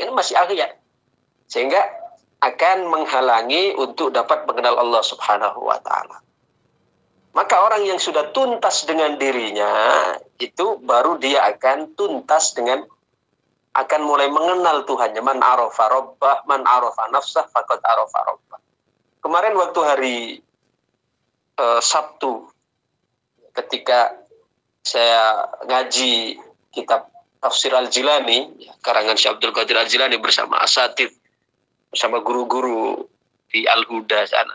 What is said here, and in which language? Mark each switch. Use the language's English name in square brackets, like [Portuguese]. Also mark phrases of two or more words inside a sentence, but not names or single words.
[Indonesian] Ini masih aghyar. Sehingga akan menghalangi untuk dapat mengenal Allah [Arabic] سبحانه وتعالى. [Indonesian] Maka orang yang sudah tuntas dengan dirinya, itu baru dia akan tuntas akan mulai mengenal Tuhannya. [Arabic] من عرف ربه، من عرف نفسه، فقد عرف ربه. [Indonesian] Kemarin waktu hari Sabtu, ketika saya ngaji kitab Tafsir Al-Jilani, karangan Syekh Abdul Qadir Al-Jilani bersama asatidz, bersama guru-guru di Al-Huda sana.